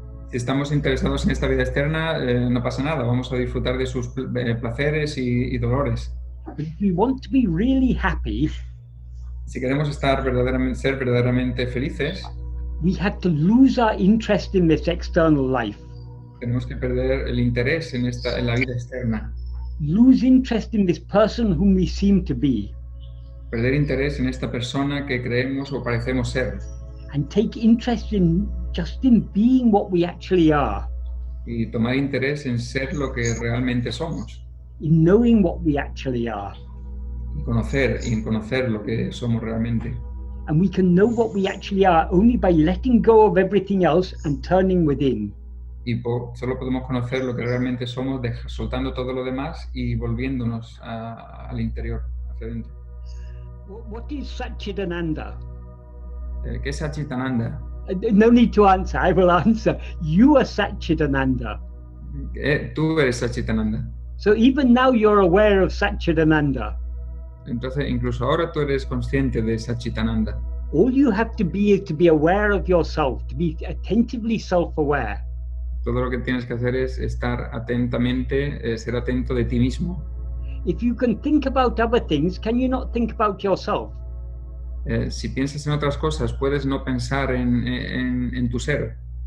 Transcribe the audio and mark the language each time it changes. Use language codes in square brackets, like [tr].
[es] Si estamos interesados en esta vida externa, no pasa nada, vamos a disfrutar de sus placeres y dolores. [en] But if we want to be really happy, [es] si queremos ser verdaderamente felices, [en] we have to lose our interest in this external life. [es] Tenemos que perder el interés en la vida externa. [en] Lose interest in this person whom we seem to be. [es] Perder interés en esta persona que creemos o parecemos ser. [en] And take interest in just in being what we actually are. [es] Y tomar interés en ser lo que realmente somos. [en] In knowing what we actually are. [es] Y conocer lo que somos realmente. [en] And we can know what we actually are only by letting go of everything else and turning within. [es] Y solo podemos conocer lo que realmente somos soltando todo lo demás y volviéndonos al interior, hacia adentro. [en] What is Satchitananda? [es] ¿Qué es Satchitananda? [en] No need to answer, I will answer. You are Satchitananda. [es] Tú eres Satchitananda. [en] So even now you're aware of Satchitananda. [es] Entonces, incluso ahora tú eres consciente de Satchitananda. [en] All you have to be is to be aware of yourself, to be attentively self-aware. [es] Todo lo que tienes que hacer es estar atentamente, ser atento de ti mismo. [en] If you can think about other things, can you not think about yourself? [es] Si piensas en otras cosas, puedes no pensar en tu ser.